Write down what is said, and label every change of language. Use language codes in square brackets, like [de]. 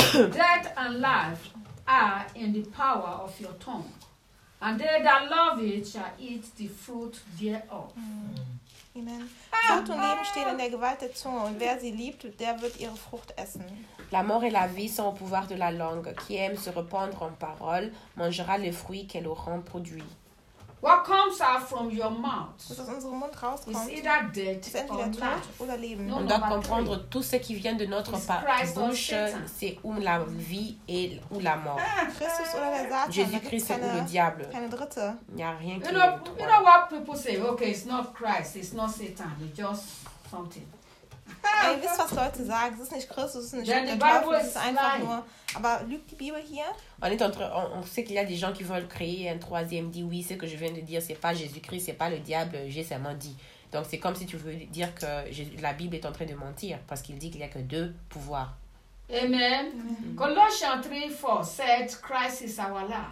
[en] Death and life are in the power of your tongue, and they that love it shall eat the fruit thereof. Mm. Amen. [de] Tod und Leben stehen in der Gewalt der Zunge und wer sie liebt, der wird ihre Frucht essen. [fr] La mort et la vie sont au pouvoir de la langue. Qui aime se répandre en paroles mangera les fruits qu'elle aura produit. [en] What comes out from your mouth? [de] Was aus unserem Mund rauskommt, [en] is either dead [de] ist entweder [en] or [de] Tod [en] life? [de] Oder Leben. [fr] On doit comprendre tout ce qui vient de notre bouche, c'est ou la vie et ou la mort. [de] Christus oder der Satan. [fr] Jésus-Christ ou le diable. [de] Keine dritte. [fr] Il n'y a rien [en] qui you know what people say? Okay, it's not Christ, it's not Satan, it's just something. [de] Ey, wisst was Leute sagen? Es ist nicht Christus, es ist nicht der Teufel, es ist einfach nur... Aber lügt die Bibel hier? [fr] On sait qu'il y a des gens qui veulent créer un troisième, dit oui, ce que je viens de dire, c'est pas Jésus-Christ, c'est pas le diable, j'ai seulement dit. Donc c'est comme si tu veux dire que la Bible est en train de mentir, parce qu'il dit qu'il n'y a que deux pouvoirs. [en] Amen. Colossiens 3:4 said Christ is our life.